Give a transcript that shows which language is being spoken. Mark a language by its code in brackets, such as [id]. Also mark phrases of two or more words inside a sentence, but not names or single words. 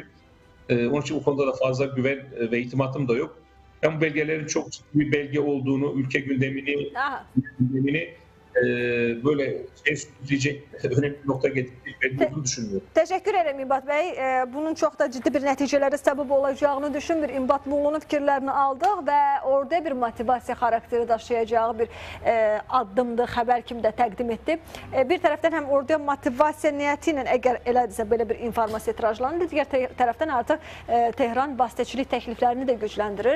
[tr] Onun için bu konuda da fazla güven ve itimatım da yok. Ben bu belgelerin çok ciddi bir belge olduğunu, ülke gündemini böyle diyecek önemli bir nokta getirdiğini düşünmüyorum. Teşekkür ederim İmbat Bey. [az] Bunun çok da ciddi bir nəticələrə səbəb olacağını düşünmür. İmbat Moğlu'nun fikirlərini aldıq və orada bir motivasiya xarakteri daşıyacağı bir addımdır, xəbər kimi də təqdim etdi. Bir tərəfdən həm orada motivasiya niyyəti ilə əgər elədirsə belə bir informasiya tirajlanır, digər tərəfdən artıq Tehran vasitəçilik təkliflərini də gücləndirir.